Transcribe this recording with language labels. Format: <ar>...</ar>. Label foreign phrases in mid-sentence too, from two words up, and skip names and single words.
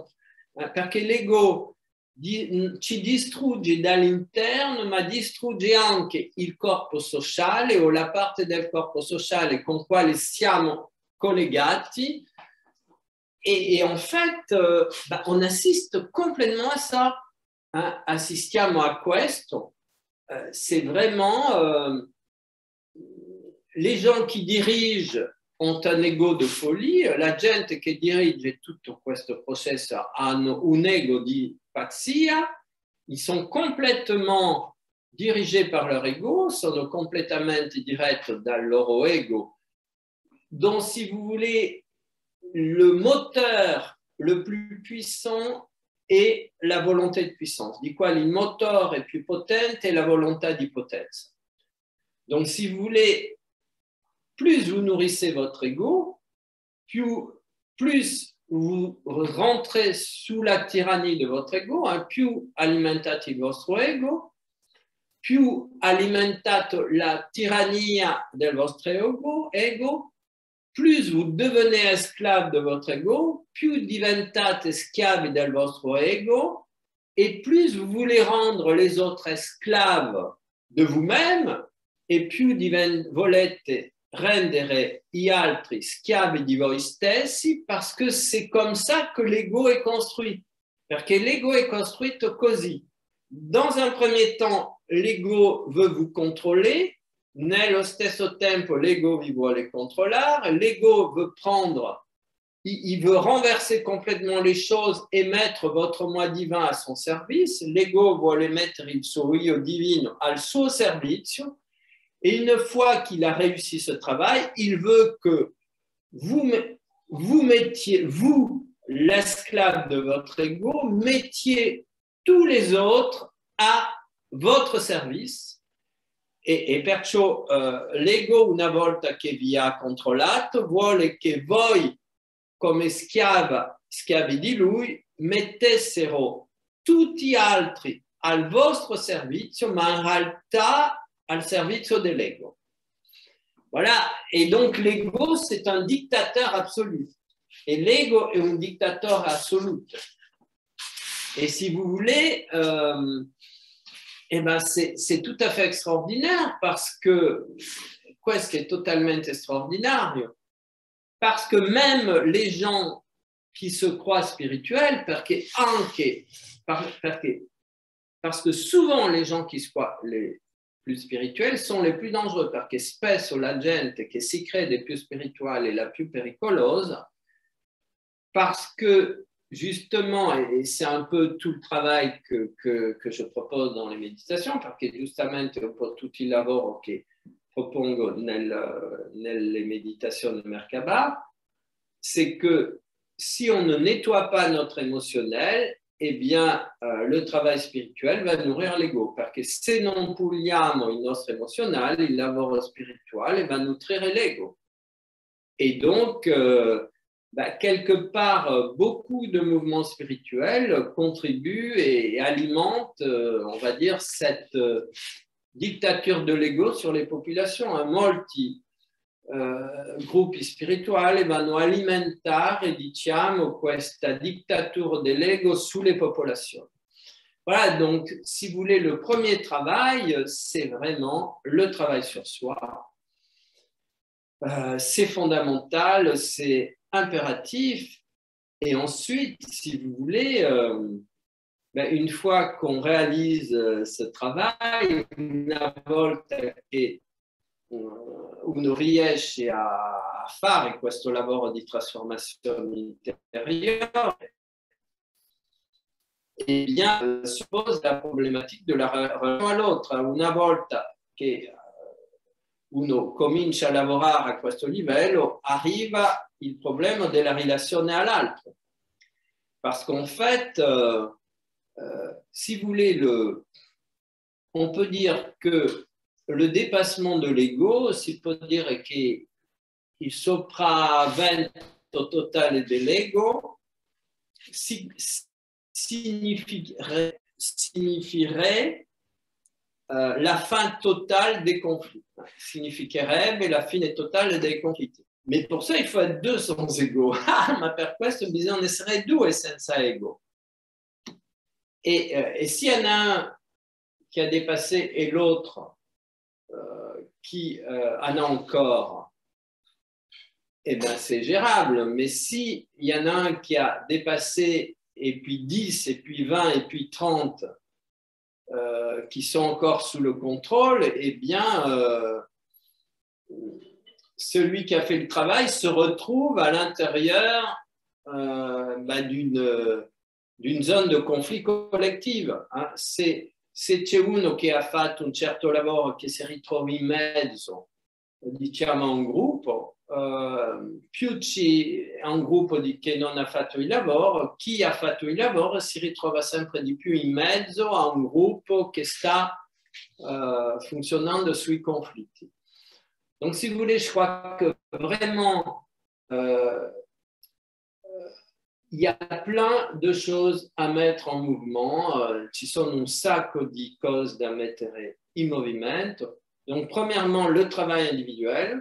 <it>Perché l'ego ci distrugge dall'interno, ma distrugge anche il corpo sociale o la parte del corpo sociale con quale siamo collegati.</it> <fr>Et en fait, on assiste complètement à ça.</fr> <it>Assistiamo a questo.</it> <fr>C'est vraiment les gens qui dirigent ont un ego de folie,</fr> <it>la gente che dirige tutto questo processo hanno un ego di pazzia,</it> <fr>ils sont complètement dirigés par leur ego,</fr> <it>sono completamente diretti dal loro ego.</it> <fr>Donc, si vous voulez, le moteur le plus puissant e la volonté de puissance,</fr> <it>di quali il motore è più potente e la volontà di potenza.</it> <fr>Donc, si vous voulez, plus vous nourrissez votre ego, plus vous rentrez sous la tyrannie de votre ego,</fr> <it>più alimentate il vostro ego, più alimentate la tirannia del vostro ego,</it> <fr>plus vous devenez esclave de votre ego,</fr> <it>più diventate schiavi del vostro ego,</it> <fr>et plus vous voulez rendre les autres esclaves de vous-même, et</fr> <it>più volete rendere gli altri schiavi di voi stessi,</it> <fr>parce que c'est comme ça que l'ego est construit.</fr> <it>Perché l'ego est costruito così.</it> <fr>Dans un premier temps, l'ego veut vous contrôler,</fr> <it>nello stesso tempo l'ego vi vuole controllare,</it> <fr>l'ego veut prendre, il veut renverser complètement les choses et mettre votre moi divin à son service,</fr> <it>l'ego vuole mettere il suo io divino al suo servizio,</it> <fr>et une fois qu'il a réussi ce travail, il veut que vous mettiez, vous, l'esclave de votre ego, mettiez tous les autres à votre service.</fr> <it>E perciò l'ego, una volta che vi ha controllato, vuole che voi, come schiavi di lui, mettessero tutti gli altri al vostro servizio, ma in realtà al servizio de l'ego.</it> <fr>Voilà, et donc l'ego, c'est un dictateur absolu. Et l'ego est un dictateur absolu. Et si vous voulez, eh ben c'est tout à fait extraordinaire parce que,</fr> <it>questo è totalmente straordinario,</it> <fr>parce que même les gens qui se croient spirituels, parce que souvent les gens qui se croient les plus spirituels sont les plus dangereux,</fr> <it>perché spesso la gente che si crede più spirituale è la più pericolosa,</it> <fr>parce que justement, et c'est un peu tout le travail que je propose dans les méditations,</fr> <it>perché giustamente un po' tutto il lavoro che propongo nelle meditazioni di Merkaba,</it> <fr>c'est que si on ne nettoie pas notre émotionnel, eh bien, le travail spirituel va nourrir l'ego,</fr> <it>perché se non puliamo il nostro emozionale, il lavoro spirituale va nutrire l'ego.</it> <fr>Et donc, quelque part, beaucoup de mouvements spirituels contribuent et alimentent, on va dire, cette dictature de l'ego sur les popolations.</fr> <it>Molti gruppi spirituali vanno a alimentare, diciamo, questa dittatura dell'ego sulle popolazioni.</it> <fr>Voilà, donc, si vous voulez, le premier travail, c'est vraiment le travail sur soi. C'est fondamental, c'est impératif. Et ensuite, si vous voulez, une fois qu'on réalise ce travail,</fr> <it>una volta che uno riesce a fare questo lavoro di trasformazione interiore,</it> <fr>eh bien, si pose la problématique de la relation à l'autre.</fr> <it>Una volta che uno comincia a lavorare a questo livello, arriva il problema della relazione all'altro.</it> <fr>Parce qu'en fait, si vous voulez, on peut dire que le dépassement de l'ego,</fr> <it>si può dire che il sopravvento totale dell'ego</it> <fr>signifierait la fin totale des conflits.</fr> <it>Significherebbe la fine totale dei conflitti.</it> <fr>Mais pour ça, il faut être deux sans ego.</fr> <it>Ma per questo bisogna essere due senza ego.</it> <fr>Et s'il y en a un qui a dépassé et l'autre qui en a encore, eh bien c'est gérable. Mais s'il y en a un qui a dépassé et puis 10, et puis 20, et puis 30 qui sont encore sous le contrôle, eh bien celui qui a fait le travail se retrouve à l'intérieur d'une zone de conflit collective. Hein.</fr> <it>Se c'è uno che ha fatto un certo lavoro che si ritrova in mezzo, diciamo, a un gruppo, più è un gruppo che non ha fatto il lavoro, chi ha fatto il lavoro si ritrova sempre di più in mezzo a un gruppo che sta fonctionnant sui conflits.</it> <fr>Donc, si vous voulez, je crois que vraiment, il y a plein de choses à mettre en mouvement.</fr> <it>Ci sono un sacco di cose da mettere in movimento.</it> <fr>Donc, premièrement, le travail individuel.</fr>